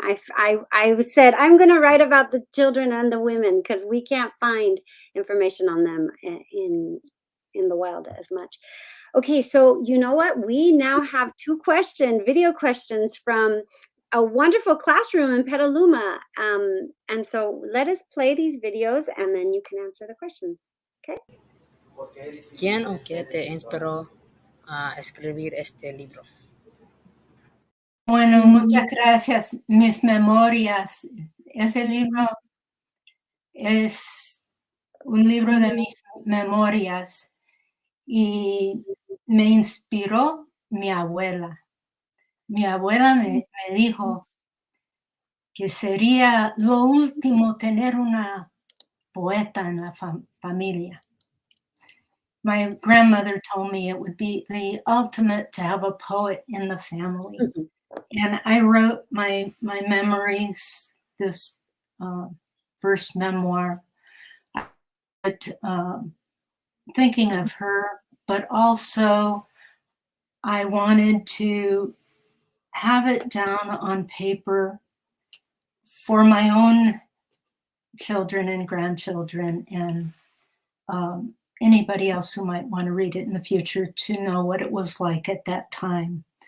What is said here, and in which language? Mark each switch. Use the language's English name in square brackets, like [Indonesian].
[English] I said, I'm going to write about the children and the women because we can't find information on them in the wild as much. Okay, so you know what? We now have two video questions from a wonderful classroom in Petaluma. And so let us play these videos and then you can answer the questions. Okay. [Spanish] ¿Quién o qué te inspiró a escribir este libro? Bueno, muchas gracias. Mis memorias. Ese libro es un libro de mis memorias y me inspiró mi abuela. Mi abuela me dijo que sería lo último tener una poeta en la familia. [English] My grandmother told me it would be the ultimate to have a poet in the family. And I wrote my memories, this first memoir, but thinking of her, but also I wanted to have it down on paper for my own children and grandchildren and anybody else who might want to read it in the future to know what it was like at that time.